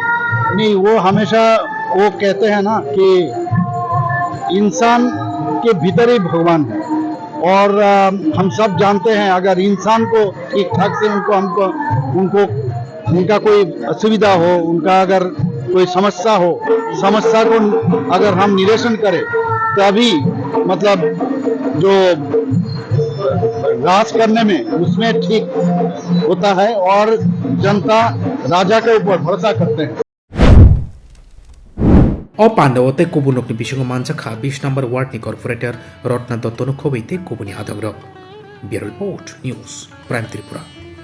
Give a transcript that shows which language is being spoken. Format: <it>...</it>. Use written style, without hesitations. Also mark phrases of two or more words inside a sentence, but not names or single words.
<hi>नहीं, वो हमेशा वो कहते हैं ना कि इंसान के भीतर ही भगवान है और हम सब जानते हैं अगर इंसान को ठीक ठाक से उनको उनका कोई असुविधा हो, उनका अगर कोई समस्या हो, समस्या को अगर हम निरसन करें तभी मतलब जो राज करने में उसमें ठीक होता है और जनता राजा के ऊपर भरोसा करते हैं।</hi> <trp>अ पान्डावते कुबुनकनि बिसंग मानजाखा 20 नम्बर वार्डनि कर्पोरेटर रत्ना दत्तनो खबैते कुबुनि आदग्र</trp> <en>bureau report</en> <trp>न्यूज प्राइम त्रिपुरा।</trp>